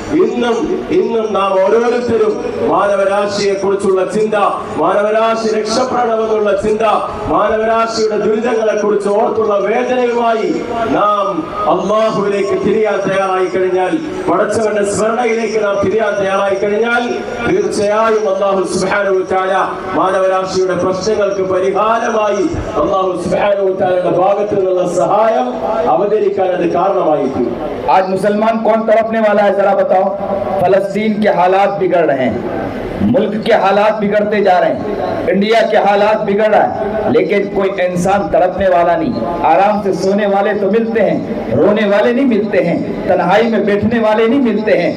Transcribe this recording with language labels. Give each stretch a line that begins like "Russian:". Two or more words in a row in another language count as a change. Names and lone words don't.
Malayalam: ഇന്നും നാം ഓരോരുത്തരും മാനവരാശിയെ കുറിച്ചുള്ള ചിന്ത, മാനവരാശി രക്ഷപ്പെടണമെന്നുള്ള ചിന്ത, മാനവരാശിയുടെ ദുരിതങ്ങളെ കുറിച്ച് ഓർത്തുള്ള വേദനയുമായി നാം അല്ലാഹുവിലേക്ക് തിരിയാൻ തയ്യാറായി കഴിഞ്ഞാൽ, പടച്ചവന്റെ സ്മരണയിലേക്ക് നാം തിരിയാൻ തയ്യാറായി കഴിഞ്ഞാൽ തീർച്ചയായും അല്ലാഹു
Arabic: سبحانه وتعالى
Malayalam: മാനവരാശിയുടെ പ്രശ്നങ്ങൾക്ക് പരിഹാരമായി അല്ലാഹു സുബ്ഹാനഹു വ തആലയുടെ ഭാഗത്തു നിന്നുള്ള സഹായം അവതരിക്കാൻ അത് കാരണമായിരിക്കും.
Hindi: आज मुसलमान कौन तड़पने वाला है जरा बताओ। फलस्तीन के हालात बिगड़ रहे हैं, मुल्क के हालात बिगड़ते जा रहे हैं, इंडिया के हालात बिगड़ रहा है, लेकिन कोई इंसान तड़पने वाला नहीं। आराम से सोने वाले तो मिलते हैं, रोने वाले नहीं मिलते हैं, तन्हाई में बैठने वाले नहीं मिलते हैं।